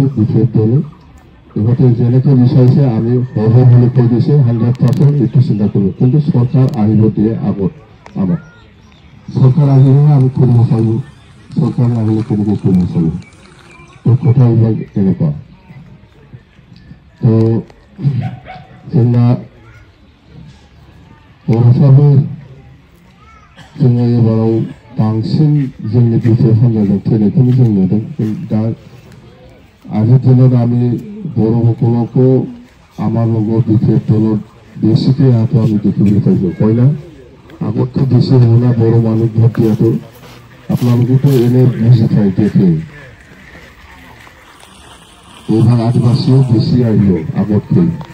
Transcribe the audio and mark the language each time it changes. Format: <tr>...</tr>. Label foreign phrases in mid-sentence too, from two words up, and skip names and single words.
<as>বিশেষ দলে ইহঁতে যেনেকৈ বিচাৰিছে আমি হ'ব বুলি কৈ দিছে 100% এইটো চিন্তা কৰোঁ। কিন্তু চৰকাৰ আহিব দিয়ে আগত আমাক। চৰকাৰ আহিলেহে আমি কৰিব পাৰিব, চৰকাৰ আহিলে কেনেকৈ কৰিব পাৰিব। তো কথাবিলাক এনেকুৱা।</as> <brx>তো जोंना बर'फ्राबो जोङो एबाराव बांसिन जोंनि बिटिआर हान्जाजों फैनायखौनो जों नुदों।</brx> <as>दा আজিৰ দিনত আমি বড়োসকলকো আমাৰ লগত বিটিআর দলত বেছিকৈ অহাটো আমি দেখিবলৈ পাইছোঁ, হয় না? আগতকৈ বেছি হ'ব না বড়ো মানুহ ভোট দিয়াটো? আপোনালোকেতো এনে বুজি পায় দেখে। এইবাৰ আদিবাসীও বেছি আহিব আগতকৈ।</as>